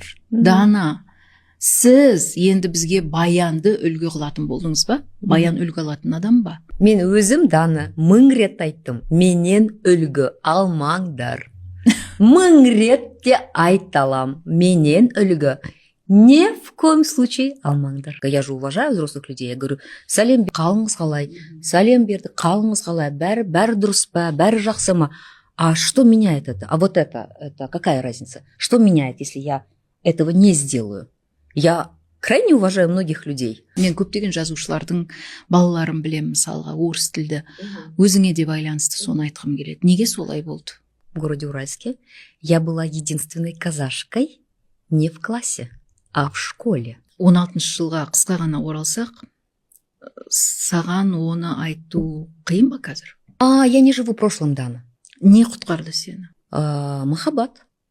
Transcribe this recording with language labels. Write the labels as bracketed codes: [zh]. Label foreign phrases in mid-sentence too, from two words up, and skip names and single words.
[kk] Дана, сіз енді бізге Баянды үлгі қылатын болдыңыз ба? Баян үлгі алатын адам ба? Мен өзім Дана 1000 рет айттым. Менен үлгі алмаңдар. 1000 рет те айталам. Менен үлгі [ru] ни в коем случае [kk] алмаңдар. [ru] Я же уважаю взрослых людей. Я говорю, [kk] сәлем қалыңыз қалай? Сәлем берді, қалыңыз қалай? Бәрі дұрыс па? Бәрі жақсы ма? [ru] А что меняет это? А вот это какая разница? Что меняет, если я этого не сделаю? Я крайне уважаю многих людей. [kk] Мен көптеген жазушылардың балаларын білем, мысалға орыс тілді өзіңе де байланысты соны айтқым келеді. Неге солай болды? [ru] В городе Уральске я была единственной казашкой не в классе, а в школе. [kk] 16 жылға қысқа ғана оралсақ, саған оны айту қиын ба қазір? [ru] Я не живу прошлым, Дана. [kk] Не құтқарды сені? Махаббат.